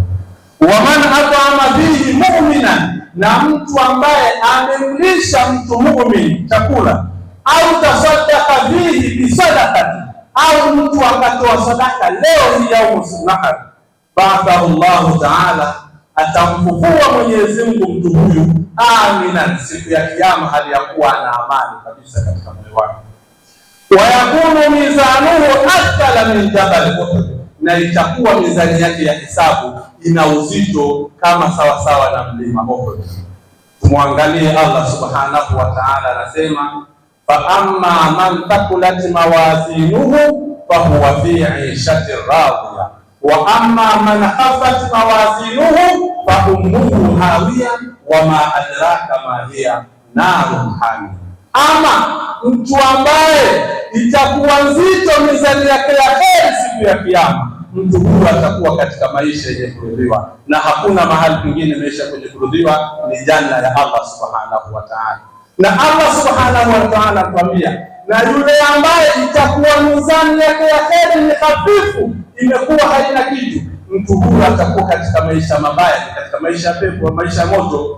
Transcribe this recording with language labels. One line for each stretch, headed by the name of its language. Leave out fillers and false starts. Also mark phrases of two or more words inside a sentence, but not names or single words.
Arabic: ومن أطعم فيه مؤمنا,
Swahili: na mtu ambaye amemlisha mtu muumini chakula,
Arabic: أو تصدق فيه بصدقة,
Swahili: au mtu akatoa sadaka leo hii ya Nahar,
Arabic: بعثه الله تعالى,
Swahili: atamfufua Mwenyezi Mungu mtu huyu aminan, siku ya kiyama hali ya kuwa na amani kabisa katika moyo wake.
Arabic: ويكون ميزانه أثقل من جبل أحد,
Swahili: na itakuwa mizani yake ya hisabu ina uzito kama sawasawa na mlima Uhud. Tumwangalie Allah
Arabic: سبحانه وتعالى
Swahili: anasema,
Arabic: فأما من ثقلت موازينه فهو في عيشة راضية وأما من خفت موازينه فأمه هاوية وما أدراك ما هي نار حامية.
Swahili: Ama mtu ambaye itakuwa nzito mizani yake ya heri siku ya kiyama, mtu huyu atakuwa katika maisha yenye kuridhiwa, na hakuna mahali pengine maisha kwenye kuridhiwa, ni janna ya Allah
Arabic: سبحانه وتعالى.
Swahili: Na Allah
Arabic: سبحانه وتعالى
Swahili: atuambia, na yule ambaye itakuwa mizani yake ya heri ni hafifu, imekuwa haina kitu, mtu huyu atakuwa katika maisha mabaya, katika maisha pepo, maisha moto.